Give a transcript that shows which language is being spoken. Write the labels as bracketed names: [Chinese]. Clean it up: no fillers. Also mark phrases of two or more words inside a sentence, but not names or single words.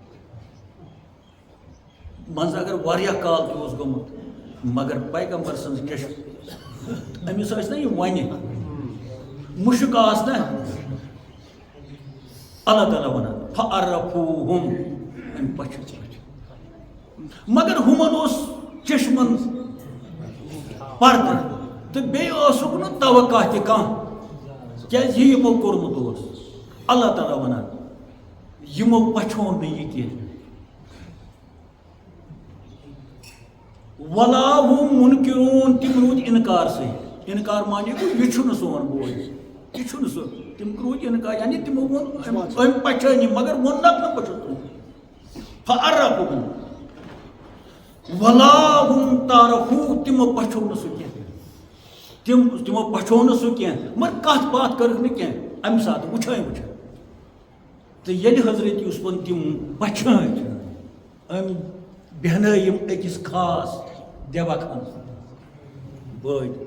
[Kashmiri] منٛزٕ اگر واریاہ کال تہِ اوس گوٚمُت مگر پیغمبر سٕنٛز چشم أمِس ٲسۍ نہ یِم وَنہِ مُشُک آس نہ اللہ تعالیٰ وَنان فَعَرَفُوهُم أمۍ پٔچھِن مگر ہُمن اوس چشمن پردٕ تہٕ بیٚیہِ اوسُکھ نہٕ توقع تہِ کانٛہہ کیٛازِ یہِ یِمو کوٚرمُت اوس اللہ تعالیٰ وَنان یمو پچھون نہ یہ کینٛہہ [Arabic] ولا هم منکرون [Kashmiri] تم روٗدۍ اِنکار سۭتۍ اِنکار مانے گوٚو یہِ چھُنہٕ سون بوے یہِ چھُنہٕ سُہ تِم روٗدۍ اِنکار یعنی تِمو ووٚن أمۍ پچھٲنی مگر ووٚننکھ نہٕ بہٕ چھُس [Arabic] فعرفوہم ولا هم تعرفوه [Kashmiri] تِمو پچھو نہٕ سُہ کینٛہہ تِمو پچھو نہٕ سُہ کینٛہہ مگر کتھ باتھ کٔرٕکھ نہٕ کینٛہہ اَمہِ ساتہٕ وٕچھٲے تہٕ ییٚلہِ حضرت یوٗسفن تِم پچھٲنۍ أمۍ بیٚہنٲے یِم أکِس خاص دیوک منٛز بٲے